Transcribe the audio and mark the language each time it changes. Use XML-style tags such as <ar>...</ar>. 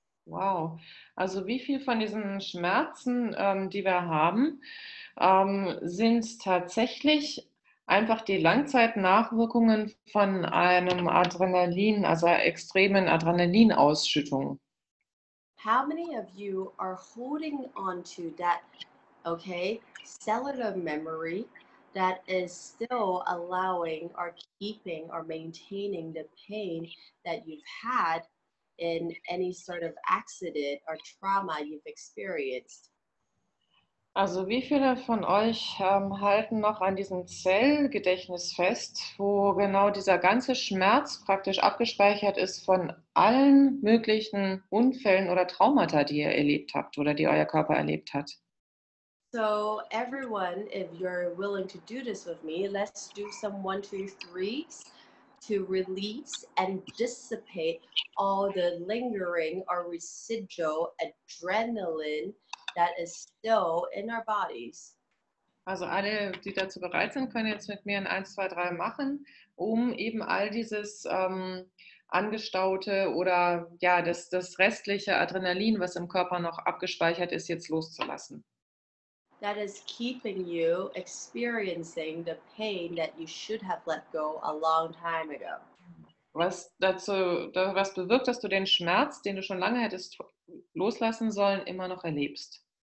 <de>Wow, also wie viel von diesen Schmerzen, die wir haben, sind tatsächlich einfach die Langzeitnachwirkungen von einem Adrenalin, also extremen Adrenalinausschüttung.</de> <en>how many of you are holding on to that, okay, cellular memory that is still allowing or keeping or maintaining the pain that you've had in any sort of accident or trauma you've experienced?</en> <de>Also wie viele von euch halten noch an diesem Zellgedächtnis fest, wo genau dieser ganze Schmerz praktisch abgespeichert ist von allen möglichen Unfällen oder Traumata, die ihr erlebt habt oder die euer Körper erlebt hat?</de> <en>So everyone, if you're willing to do this with me, let's do some 1, 2, 3s to release and dissipate all the lingering or residual adrenaline that is still in our bodies.</en> <de>Also alle, die dazu bereit sind, können jetzt mit mir ein 1, 2, 3 machen, um eben all dieses angestaute oder ja, das restliche Adrenalin, was im Körper noch abgespeichert ist, jetzt loszulassen.</de> <en>That is keeping you experiencing the pain that you should have let go a long time ago.</en> <de>Was bewirkt, dass du den Schmerz, den du schon lange hättest loslassen sollen, immer noch erlebst.</de>